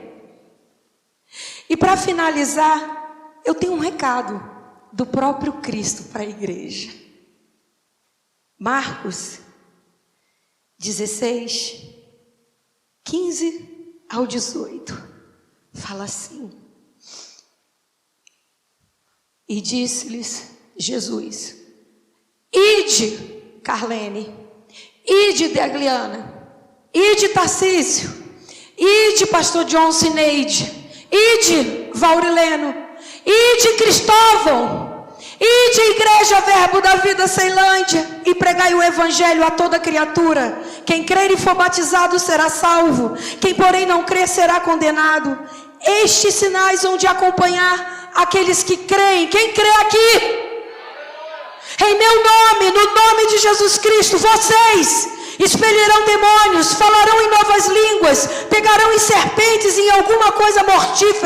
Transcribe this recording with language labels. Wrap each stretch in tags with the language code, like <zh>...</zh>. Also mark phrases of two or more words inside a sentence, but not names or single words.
<pt>E para finalizar, eu tenho um recado do próprio Cristo para a igreja. Marcos 16, 15 ao 18. Fala assim: e disse-lhes Jesus: ide, Carlene, ide, Degliana, ide, Tarcísio, ide, pastor John Cineide, ide, Vaurileno, ide, Cristóvão, ide, Igreja Verbo da Vida Ceilândia, e pregai o evangelho a toda criatura. Quem crer e for batizado será salvo, quem porém não crer será condenado. Estes sinais hão de acompanhar aqueles que creem. Quem crê aqui? Em meu nome, no nome de Jesus Cristo, vocês expelirão demônios, falarão em novas línguas, pegarão em serpentes e em alguma coisa mortífera.</pt>